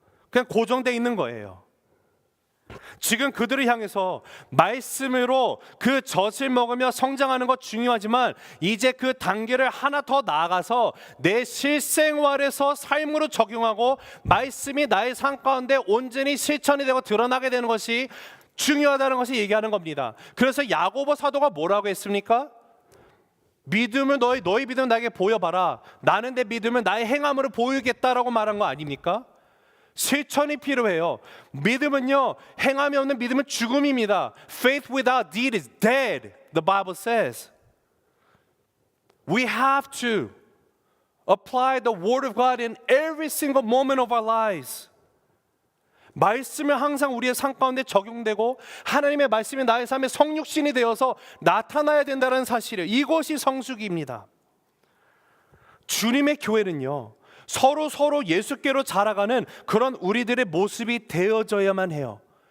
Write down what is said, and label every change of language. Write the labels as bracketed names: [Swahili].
[Korean] 그냥 고정되어 있는 거예요. 지금 그들을 향해서 말씀으로 그 젖을 먹으며 성장하는 것 중요하지만 이제 그 단계를 하나 더 나아가서 내 실생활에서 삶으로 적용하고 말씀이 나의 삶 가운데 온전히 실천이 되고 드러나게 되는 것이 중요하다는 것을 얘기하는 겁니다. 그래서 야고보 사도가 뭐라고 했습니까? 믿음을 너희 믿음을 나에게 보여봐라. 나는 내 믿음을 나의 행함으로 보이겠다라고 말한 거 아닙니까? 실천이 필요해요. 믿음은요, 행함이 없는 믿음은 죽음입니다. [English] Faith without deed is dead, the Bible says. We have to apply the word of God in every single moment of our lives. [Korean] 말씀은 항상 우리의 삶 가운데 적용되고 하나님의 말씀이 나의 삶의 성육신이 되어서 나타나야 된다는 사실이에요. 이것이 성숙입니다. 주님의 교회는요, 서로 예수께로 자라가는 그런 우리들의 모습이 되어져야만 해요.